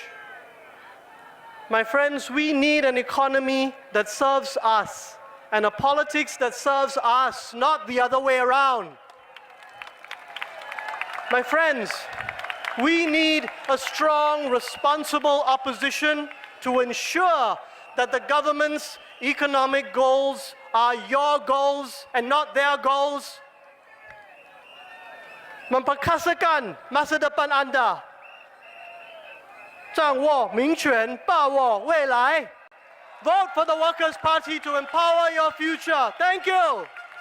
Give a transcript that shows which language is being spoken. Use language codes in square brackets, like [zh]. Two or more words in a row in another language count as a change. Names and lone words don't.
[en] My friends, we need an economy that serves us and a politics that serves us, not the other way around. My friends, we need a strong, responsible opposition to ensure that the government's economic goals are your goals and not their goals. [ms] Memperkasakan masa depan Anda. [zh] 掌握民权，把握未来。 [en] Vote for the Workers' Party to empower your future. Thank you.